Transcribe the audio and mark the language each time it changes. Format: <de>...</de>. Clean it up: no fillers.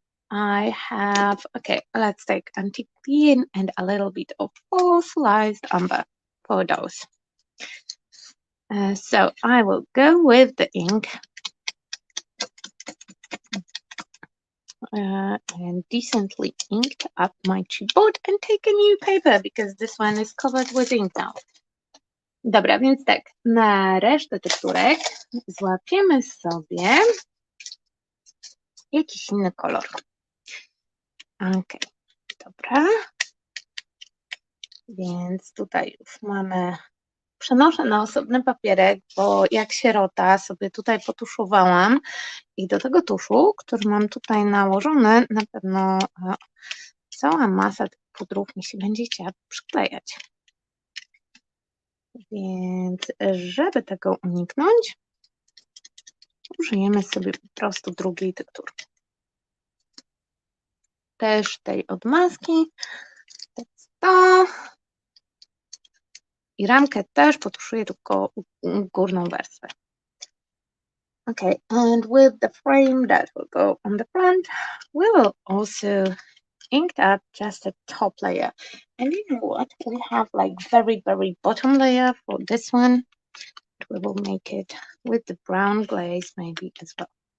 <en>I have, okay, let's take Antique Clean and a little bit of fossilized umber for those. So I will go with the ink and decently inked up my chipboard and take a new paper because this one is covered with ink now.</en> <pl>Dobra, więc tak, na resztę tekturek złapiemy sobie jakiś inny kolor. Ok, dobra. Więc tutaj już mamy, przenoszę na osobny papierek, bo jak sierota sobie tutaj potuszowałam i do tego tuszu, który mam tutaj nałożony, na pewno cała masa tych pudrów mi się będzie chciała przyklejać. Więc żeby tego uniknąć, użyjemy sobie po prostu drugiej tekturki. Też tej od maski. To. I ramkę też potuszuję tylko górną warstwę.</pl> <en>Okay, and with the frame that will go on the front, we will also ink up just the top layer. And you know what? We have like very, very bottom layer for this one. We will make it with the brown glaze maybe as well.</en>